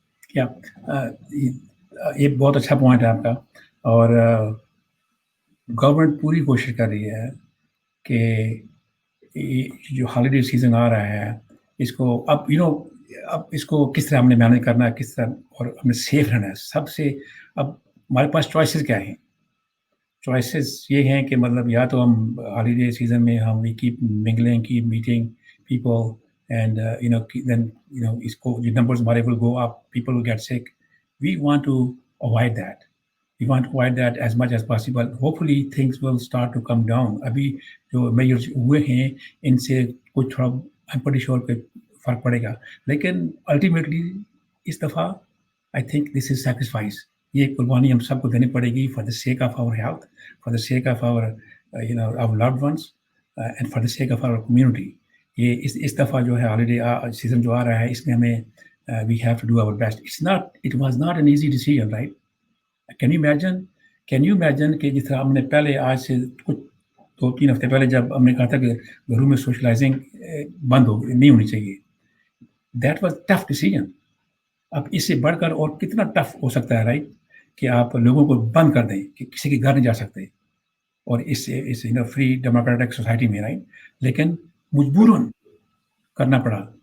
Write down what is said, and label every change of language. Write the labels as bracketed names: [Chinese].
[Hindi] क्या ये बहुत अच्छा पॉइंट है आपका, और गवर्नमेंट पूरी कोशिश कर रही है कि जो हॉलिडे सीजन आ रहा है इसको अब इसको किस तरह हमने मैनेज करना है, किस तरह, और हमें सेफ रहना है सबसे। अब हमारे पास चॉइसेस क्या हैं? चॉइसेस ये हैं कि मतलब या तो हम हॉलिडे सीजन में हम [English] we keep mingling, keep meeting people, and then [Hindi] इसको जो नंबर्स हमारे [English] Will go up, people will get sick. We want to avoid that, we want to avoid that as much as possible. Hopefully things will start to come down. [Hindi] अभी जो measures हुए हैं इनसे कुछ थोड़ा [English] I'm pretty sure [Hindi] कि फर्क पड़ेगा, लेकिन अल्टीमेटली इस दफ़ा [English] I think this is sacrifice. [Hindi] ये कुर्बानी हम सबको देनी पड़ेगी [English] for the sake of our health, for the sake of our our loved ones, and for the sake of our community. [Hindi] ये इस दफ़ा जो है हॉलिडे सीजन जो आ रहा है इसमें हमें [English] we have to do our best. It was not an easy decision, right? Can you imagine [Hindi] कि जिस तरह हमने पहले आज से कुछ 2-3 हफ्ते पहले जब हमने कहा था कि घरों में सोशलाइजिंग बंद नहीं होनी चाहिए, [English] That was tough decision. [Hindi] अब इससे बढ़कर और कितना टफ हो सकता है, राइट, कि आप लोगों को बंद कर दें कि किसी के घर नहीं जा सकते, और इस फ्री डेमोक्रेटिक सोसाइटी में, राइट, लेकिन मजबूरन करना पड़ा।